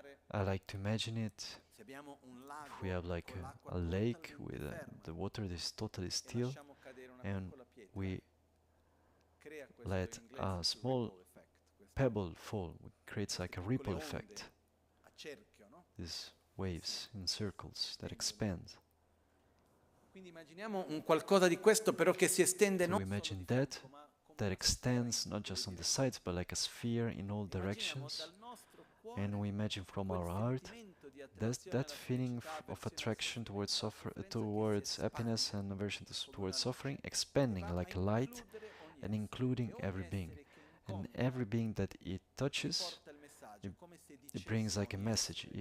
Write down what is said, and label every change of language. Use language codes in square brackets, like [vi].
[en] I like to imagine it, if we have like a lake with the water is totally still, and we let a small pebble fall, it creates like a ripple effect. These waves in circles that expand. [it] Quindi immaginiamo un qualcosa di questo però che si estende [en] So imagine that extends not just on the sides but like a sphere in all directions, and we imagine from our heart that feeling of attraction towards happiness and aversion towards suffering expanding like light and including every being, and every being that it touches, it brings like a message.